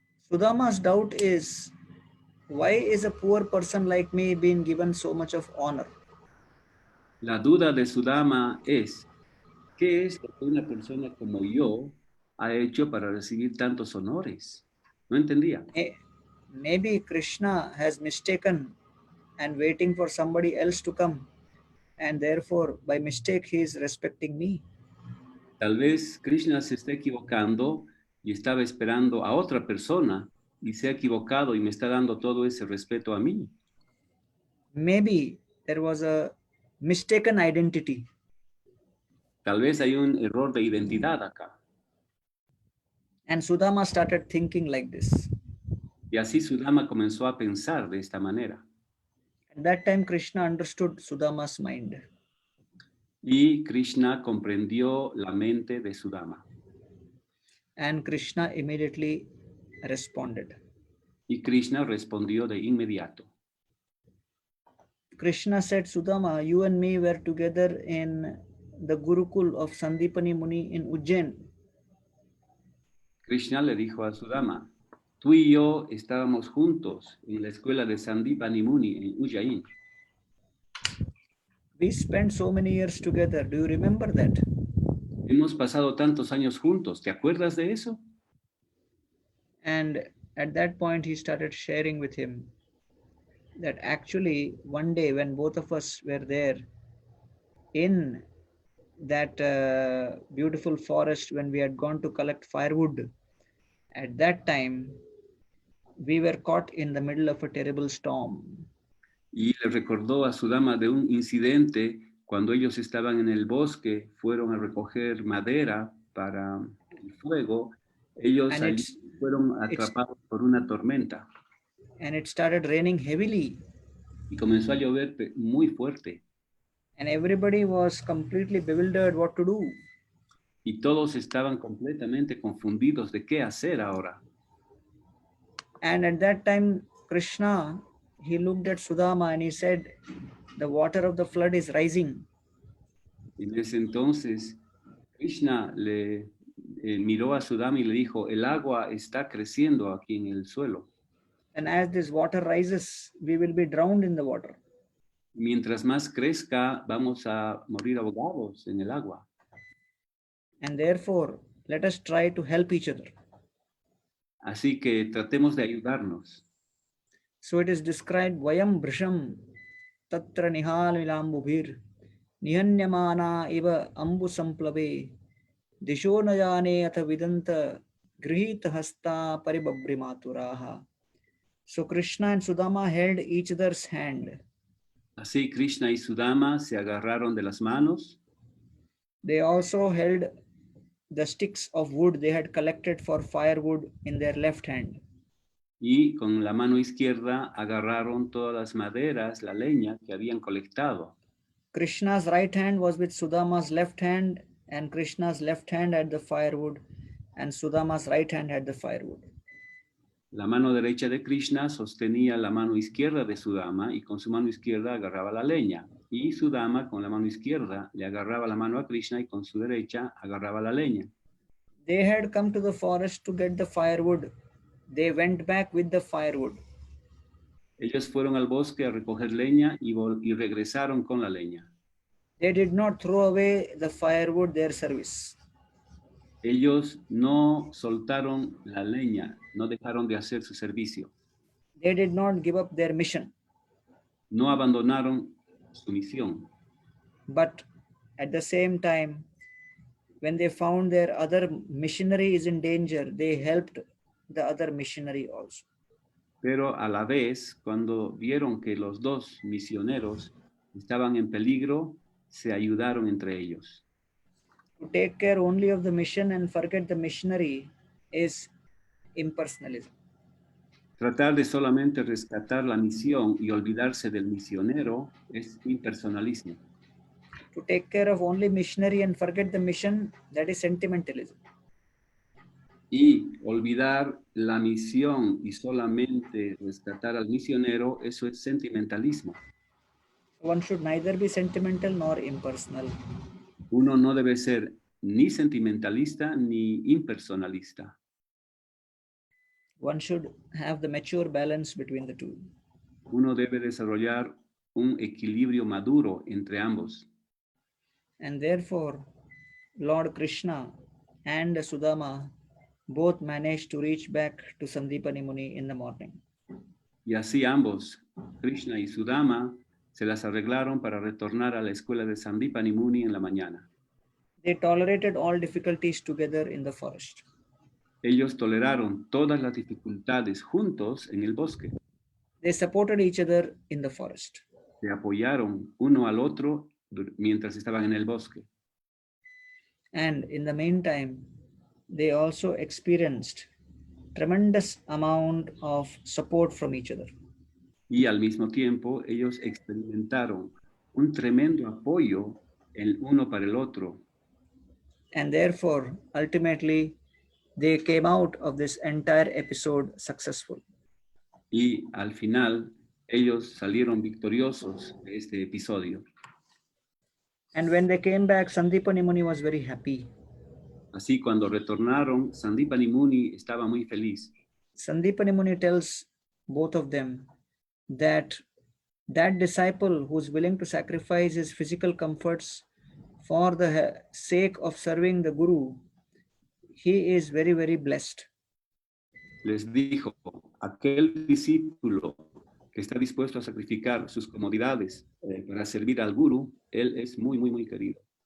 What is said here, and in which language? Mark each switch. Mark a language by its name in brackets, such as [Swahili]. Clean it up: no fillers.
[English] Sudama's doubt is, why is a poor person like me being given so much of honor? [Spanish] La duda de Sudama es, ¿qué es lo que una persona como yo ha hecho para recibir tantos honores? No entendía. [English] Maybe Krishna has mistaken and waiting for somebody else to come, and therefore, by mistake, he is respecting me. [Spanish] Tal vez Krishna se está equivocando y estaba esperando a otra persona y se ha equivocado y me está dando todo ese respeto a mí. [English] Maybe there was a mistaken identity, [Spanish] Tal vez hay un error de identidad acá. [English] and Sudama started thinking like this. [Spanish] Y así Sudama comenzó a pensar de esta manera. [English] At that time, Krishna understood Sudama's mind, [Spanish] Y Krishna comprendió la mente de Sudama. [English] and Krishna immediately responded. [Spanish] Y Krishna respondió de inmediato. [English] Krishna said, Sudama, you and me were together in the Gurukul of Sandipani Muni in Ujjain. [Spanish] Krishna le dijo a Sudama, tú y yo estábamos juntos en la escuela de Sandipani Muni en Ujjain. [English] We spent so many years together. Do you remember that? [Spanish] Hemos pasado tantos años juntos, ¿te acuerdas de eso? [English] And at that point, he started sharing with him that actually one day when both of us were there in that beautiful forest, when we had gone to collect firewood, at that time we were caught in the middle of a terrible storm. [Spanish] Y le recordó a Sudama de un incidente cuando ellos estaban en el bosque, fueron a recoger madera para el fuego, ellos [English] And [Spanish] allí fueron atrapados por una tormenta [English] it started raining heavily, [Spanish] y comenzó a llover muy fuerte [English] and everybody was completely bewildered what to do. [Spanish] y todos estaban completamente confundidos de qué hacer ahora. [English] And at that time, Krishna, he looked at Sudama and he said, the water of the flood is rising. [Spanish] En ese entonces, Krishna le miró a Sudama y le dijo, el agua está creciendo aquí en el suelo. [English] And as this water rises, we will be drowned in the water. [Spanish] Mientras más crezca, vamos a morir ahogados en el agua. [English] And therefore, let us try to help each other. [Spanish] Así que tratemos de ayudarnos. [English] So it is described, [Sanskrit] Vayam Brisham Tatra Nihal Milambubhir Nihanyamana Iva Ambu Samplave Disho Najane Atha Vidanta Grihita Hasta Paribabri Maturaha. [English] So Krishna and Sudama held each other's hand. [Spanish] Así Krishna y Sudama se agarraron de las manos. [English] They also held the sticks of wood they had collected for firewood in their left hand. [Spanish] Y con la mano izquierda agarraron todas las maderas, la leña que habían colectado. [English] Krishna's right hand was with Sudama's left hand, and Krishna's left hand had the firewood, and Sudama's right hand had the firewood. [Spanish] La mano derecha de Krishna sostenía la mano izquierda de Sudama y con su mano izquierda agarraba la leña. Y Sudama con la mano izquierda le agarraba la mano a Krishna y con su derecha agarraba la leña. [English] They had come to the forest to get the firewood. They went back with the firewood. [Spanish] Ellos fueron al bosque a recoger leña y regresaron con la leña. [English] They did not throw away the firewood, their service. [Spanish] Ellos no soltaron la leña, no dejaron de hacer su servicio. [English] They did not give up their mission. [Spanish] No abandonaron su misión. [English] But at the same time, when they found their other missionary is in danger, they helped the other missionary also. [Spanish] Pero a la vez, cuando vieron que los dos misioneros estaban en peligro, se ayudaron entre ellos. [English] To take care only of the mission and forget the missionary is impersonalism. [Spanish] Tratar de solamente rescatar la misión y olvidarse del misionero es impersonalismo. [English] To take care of only missionary and forget the mission, that is sentimentalism. [Spanish] Y olvidar la misión y solamente rescatar al misionero, eso es sentimentalismo. [English] One should neither be sentimental nor impersonal. [Spanish] Uno no debe ser ni sentimentalista ni impersonalista. [English] One should have the mature balance between the two. [Spanish] Uno debe desarrollar un equilibrio maduro entre ambos. [English] And therefore, Lord Krishna and Sudama both managed to reach back to Sandipani Muni in the morning. [Spanish] Y así ambos, Krishna y Sudama, se las arreglaron para retornar a la escuela de Sandipani Muni en la mañana. [English] They tolerated all difficulties together in the forest. [Spanish] Ellos toleraron todas las dificultades juntos en el bosque. [English] They supported each other in the forest. [Spanish] Se apoyaron uno al otro mientras estaban en el bosque. [English] And in the meantime, they also experienced tremendous amount of support from each other. [Spanish] Y al mismo tiempo, ellos experimentaron un tremendo apoyo el uno para el otro. [English] And therefore, ultimately, they came out of this entire episode successful. [Spanish] Y al final, ellos salieron victoriosos de este episodio. [English] And when they came back, Sandipani Muni was very happy. [Spanish] Así, cuando retornaron, Sandipani Muni estaba muy feliz. [English] Sandipani Muni tells both of them that that disciple who's willing to sacrifice his physical comforts for the sake of serving the Guru, he is very, very blessed. [Spanish] Les dijo, aquel discípulo que está dispuesto a sacrificar sus comodidades para servir al Guru, él es muy, muy, muy querido.